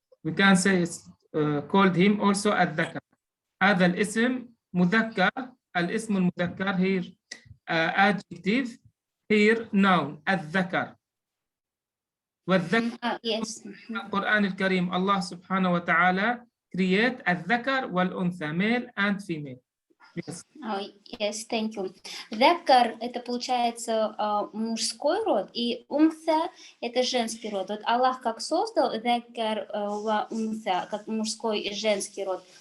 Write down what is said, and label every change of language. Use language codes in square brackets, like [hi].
[en] We can say it's called him also الذكر. [ar] هذا الاسم مذكر. [en] الاسم المذكر here adjective, here noun الذكر. [ar] والذكر [en] yes. [ar] القرآن الكريم الله سبحانه وتعالى create الذكر والأنثى, [en] male and female. Yes. Yes, thank you. [ru] Закар — это получается мужской род, и унса — это женский род. Вот Аллах как создал закар ва унса, как мужской и женский род.